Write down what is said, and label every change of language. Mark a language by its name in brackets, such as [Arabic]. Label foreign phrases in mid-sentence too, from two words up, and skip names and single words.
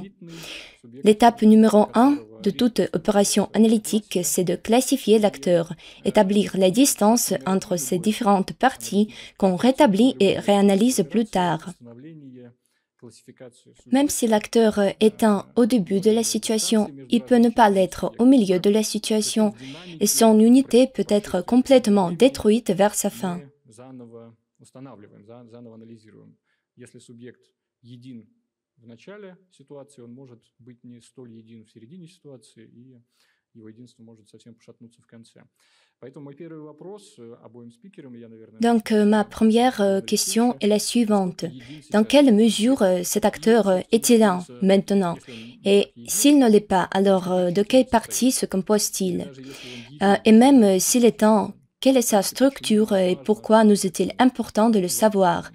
[French] L'étape numéro 1 de toute opération analytique, c'est de classifier l'acteur, établir la distance entre ces différentes parties qu'on rétablit et réanalyse plus tard. Même si l'acteur est au début de la situation, il peut ne pas l'être au milieu de la situation et son unité peut être complètement détruite vers sa fin. [Russian] В начале ситуации он может быть не столь един в середине ситуации, и его единство может совсем пошатнуться в конце. Поэтому мой первый вопрос обоим спикерам, я, наверное... [French] Donc, ma première question est la suivante. Dans quelle mesure cet acteur est-il un maintenant? Et s'il ne l'est pas, alors de quelle partie se compose-t-il? Et même s'il est un, quelle est sa structure et pourquoi nous est-il important de le savoir?